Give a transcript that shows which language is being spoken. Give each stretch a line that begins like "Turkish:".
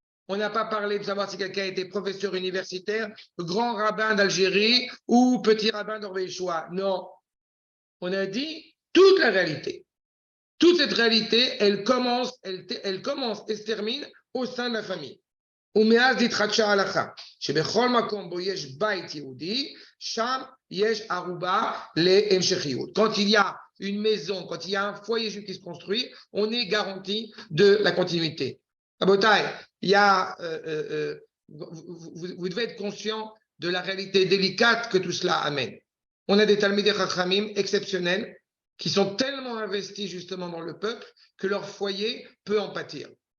French: On n'a pas parlé de savoir si quelqu'un était professeur universitaire, grand rabbin d'Algérie ou petit rabbin d'Orvéchois. Non. On a dit toute la réalité. Toute cette réalité, elle commence et se termine au sein de la famille.
Hebrew: ומאז התחדשה ההלכה, שבכל מקום בו יש בית יהודי, שם יש ערובה להמשכיות.
French: Quand il y a une maison, quand il y a un foyer juif qui se construit, on est garanti de la continuité. Rabotai, il y a, vous devez être conscient de la réalité délicate que tout cela amène. On a des Talmidei Chachamim exceptionnels qui sont tellement investis justement dans le peuple que leur foyer peut en pâtir.